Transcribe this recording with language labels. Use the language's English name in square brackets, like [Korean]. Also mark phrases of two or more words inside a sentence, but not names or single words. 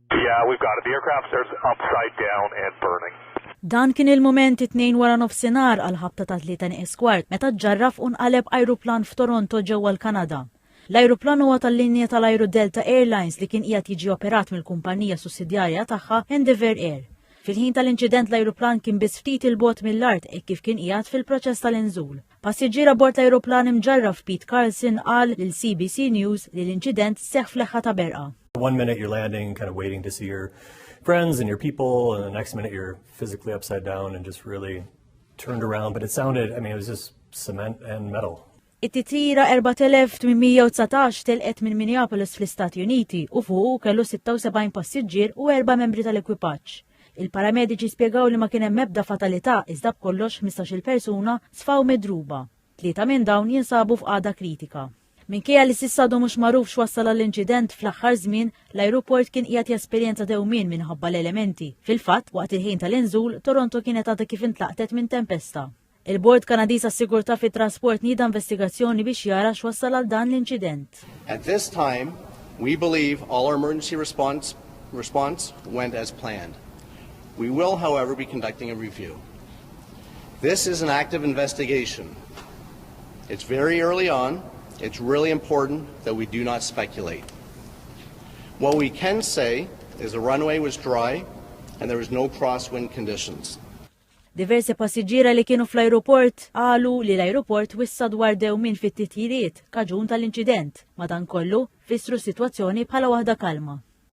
[English] Yeah, we've got it. The aircraft's upside down and burning. [Maltese] Dan kien il-moment 2 wara nofsinhar għal ħabta ta' 3:15 meta ġġarraf u nqaleb ajruplan f'Toronto ġewwa l-Kanada. L-ajruplan huwa tal-linja tal-Ajru Delta Airlines li kien qiegħed jiġi operat mill-kumpanija sussidjarja tagħha Endeavour Air. Fil-ħin tal-inċident l-ajruplan kien biss ftit il-bogħod mill-art hekk kif kien qiegħed fil-proċess tal-inżul. Passiġġier abbord l-ajruplan imġarraf Pete Carlson qal lil CBC News li l-inċident seħħ fl-eħħa ta' berqa. [English] One minute you're landing, kind of waiting to see your friends and your people, and the next minute you're physically upside down and just really turned around. But it sounded, I mean, it was just cement and metal. [Maltese] It-titira 4819 telqet minn Minneapolis fl-Istati Uniti u fuq kellu 76 passiġġier u 4 membri tal-ekwipaġġ. Il-paramediċi spjegaw li ma kien hemm ebda fatalità iżda b'kollox 15-il persuna sfaw midruba. 3 minn dawn jinsabu f'qagħda kritika. Minkejja li s'issadu mhux magħruf x'wassal għall-inċident fl-aħħar żmien, l-ajruport kien qiegħed jesperjenza dewmien minħabba l-elementi. Fil-fatt, waqt il-ħin tal-inżul, Toronto kienet għadha kif intlaqtet minn tempesta. Il-Bord Kanadiż għas-Sigurtà fit-Trasport nieda investigazzjoni biex jara x'wassal għal dan l-inċident. [English] At this time, we believe all our emergency response went as planned. We will, however, be conducting a review. This is an active investigation. It's very early on. It's really important that we do not speculate. What we can say is the runway was dry and there was no crosswind conditions. [Maltese] Diversi passiġġiera li kienu fl-ajruport qalu li l-ajruport wissa dwar dewmien fit-titjiriet kaġun tal-inċident, madankollu fissru s-sitwazzjoni bħala waħda kalma.